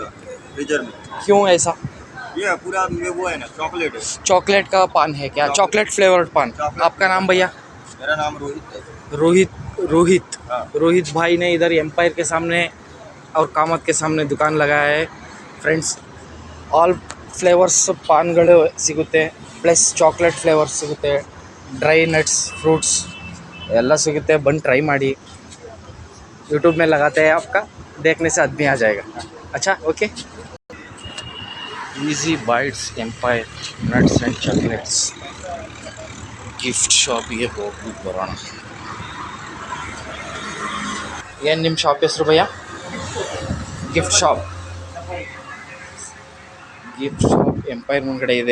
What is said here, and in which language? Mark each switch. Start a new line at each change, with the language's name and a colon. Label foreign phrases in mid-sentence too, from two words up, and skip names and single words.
Hindi: फ्रीजर में. क्यों ऐसा? ये पूरा में वो है ना, चॉकलेट है. चॉकलेट का पान है क्या?
English: chocolate flavoured
Hindi: पान. आपका नाम भैया? मेरा नाम रोहित है. रोहित. हाँ. रोहित भाई ने इधर एम्पायर के सामने और कामत के सामने दुकान लगाया है.
English: friends, all flavours
Kannada: ಪಾನ್ಗಳು ಸಿಗುತ್ತೆ,
English: plus chocolate flavours
Kannada: ಸಿಗುತ್ತೆ,
English: dry nuts, fruits
Kannada: ಎಲ್ಲ ಸಿಗುತ್ತೆ. ಬಂದು ಟ್ರೈ ಮಾಡಿ.
Hindi: यूट्यूब में लगाते हैं, आपका देखने से आदमी आ जाएगा. अच्छा, ओके.
Kannada: ಈಸಿ ಬೈಟ್ಸ್, ಎಂಪೈರ್, ನಟ್ಸ್ ಆ್ಯಂಡ್ ಚಾಕ್ಲೇಟ್ಸ್ ಗಿಫ್ಟ್ ಶಾಪಿಗೆ ಹೋಗ್ಬಿಟ್ಟು ಬರೋಣ. ಏನು ನಿಮ್ಮ ಶಾಪ್ ಹೆಸರು ಭಯ್ಯ?
English: gift shop
Kannada: ಎಂಪೈರ್ ಮುಂದ್ಗಡೆ ಇದೆ.